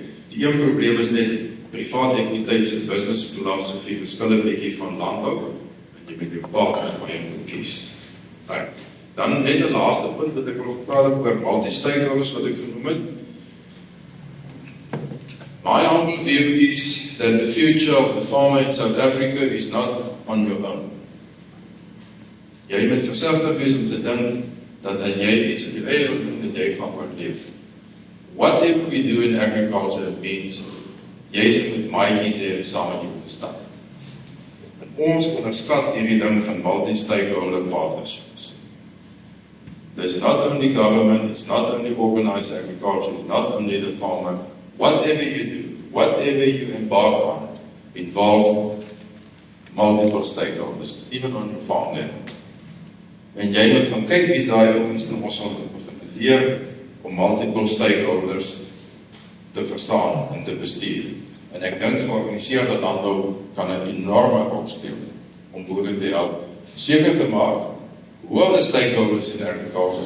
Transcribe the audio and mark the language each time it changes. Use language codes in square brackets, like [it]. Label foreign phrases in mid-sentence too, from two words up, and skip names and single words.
[af] Die een probleem is net, privaat ekwiteit en [en] business filosofie [af] verskil 'n bietjie van landbou, en jy moet jou partner van jy moet kies. [en] Right. [af] Dan net 'n laaste punt wat ek wil praat oor multi-stakeholders wat ek genoem het. [en] My humble view is that the future of the farmer in South Africa is not on your own. [af] Jy moet versigtig wees om te dink dat as jy iets op jou eie wil doen, dat jy gaan oorleef. [en] Whatever we do in agriculture means [af] jy sê met maatjies hê saam met jou bestaan. En ons onderskat hierdie ding van [en] multi-stakeholder partnerships. There's not only government, it's not only organized agriculture, it's not only the farmer. Whatever you do, whatever you embark on, involve multiple stakeholders, even on your farm level. [af] En jy moet gaan kyk wie is daai ouens en ons sal begin leer om [en] multiple stakeholders [af] te verstaan en te bestuur. En ek dink georganiseerde landbou kan 'n enorme rol speel om boere te help seker te maak hoe alle [en] stakeholders in agriculture.